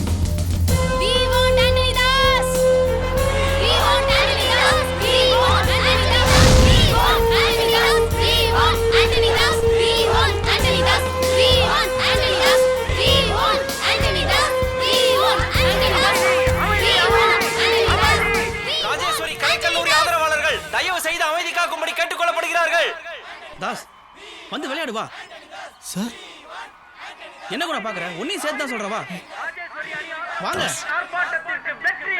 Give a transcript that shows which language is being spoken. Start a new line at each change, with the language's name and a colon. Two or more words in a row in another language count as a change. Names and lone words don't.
English: We want Anthony Das. We want Anthony Das. We want Anthony Das. We want Anthony Das. We want Anthony Das. We want Anthony Das. We want Anthony Das. We want Anthony Das. We want Anthony Das.
Tamil: ராஜேஸ்வரி கலைக்கல்லூரி ஆதரவாளர்கள் தயவு செய்து அமைதி காக்கும்படி கேட்டுக்கொள்ளப்படுகிறார்கள். தாஸ் வந்து விளையாடு வா. சார் என்ன கூட பாக்குற? ஒன்னையும் சேர்த்து தான் சொல்றவா. வாங்க. ஆர்ப்பாட்டத்திற்கு வெற்றி.